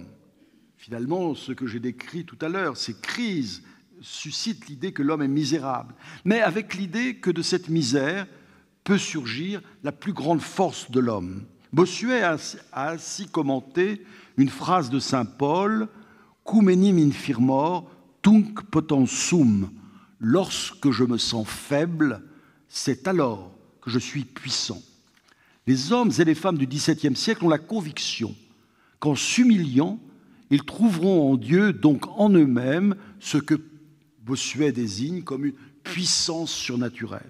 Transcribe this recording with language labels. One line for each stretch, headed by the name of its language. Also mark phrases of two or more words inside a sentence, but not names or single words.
French: Finalement, ce que j'ai décrit tout à l'heure, ces crises suscitent l'idée que l'homme est misérable, mais avec l'idée que de cette misère peut surgir la plus grande force de l'homme. Bossuet a ainsi commenté une phrase de saint Paul, «
Latin: Cum enim infirmor, tunc potens sum
French: » « Lorsque je me sens faible, c'est alors que je suis puissant ». Les hommes et les femmes du XVIIe siècle ont la conviction qu'en s'humiliant, ils trouveront en Dieu, donc en eux-mêmes, ce que Bossuet désigne comme une puissance surnaturelle.